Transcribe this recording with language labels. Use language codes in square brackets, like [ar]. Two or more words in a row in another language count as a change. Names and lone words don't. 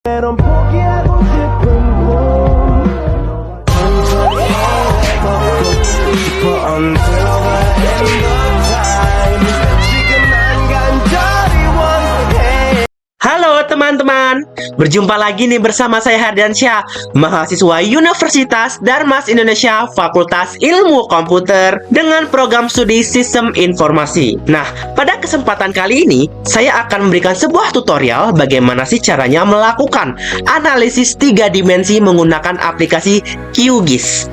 [ko] 넌 포기하고 싶은 꿈 천천히 걷고 싶어 [en] until the end of time [ko] 지금 난 간절히 원해. [id] Halo teman-teman, berjumpa lagi nih bersama saya Hardiansyah, mahasiswa Universitas Darmas Indonesia Fakultas Ilmu Komputer dengan program studi Sistem Informasi. Nah, pada kesempatan kali ini saya akan memberikan sebuah tutorial bagaimana sih caranya melakukan analisis 3 dimensi menggunakan aplikasi QGIS.